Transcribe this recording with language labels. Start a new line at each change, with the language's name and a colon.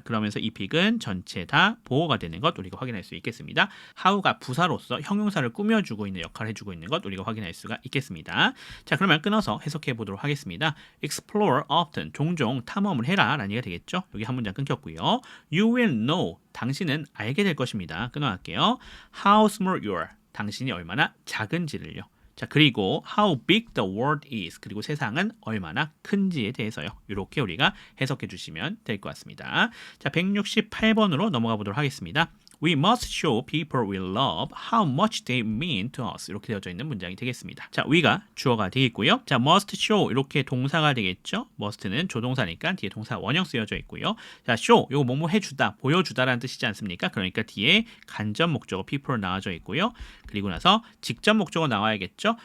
Korean: 그러면서 이 big은 전체 다 보어가 되는 것 우리가 확인할 수 있겠습니다. how가 부사로서 형용사를 꾸며주고 있는 역할을 해주고 있는 것 우리가 확인할 수가 있겠습니다. 자, 그러면 끊어서 해석해 보도록 하겠습니다.
English: explore often,
Korean: 종종 탐험을 해라 라는 얘기가 되겠죠. 여기 한 문장 끊겼고요.
English: you will know,
Korean: 당신은 알게 될 것입니다. 끊어갈게요.
English: how small you are,
Korean: 당신이 얼마나 작은지를요. 자, 그리고
English: how big the world is,
Korean: 그리고 세상은 얼마나 큰지에 대해서요. 이렇게 우리가 해석해 주시면 될 것 같습니다. 자, 168번으로 넘어가 보도록 하겠습니다.
English: We must show people we love how much they mean to us.
Korean: 이렇게 되어져 있는 문장이 되겠습니다. 자, we가 주어가 되겠고요. 자,
English: must show
Korean: 이렇게 동사가 되겠죠. must는 조동사니까 뒤에 동사 원형 쓰여져 있고요. 자, show 이거 뭐뭐 해주다, 보여주다라는 뜻이지 않습니까? 그러니까 뒤에 간접 목적어 people 나와져 있고요. 그리고 나서 직접 목적어 나와야겠죠.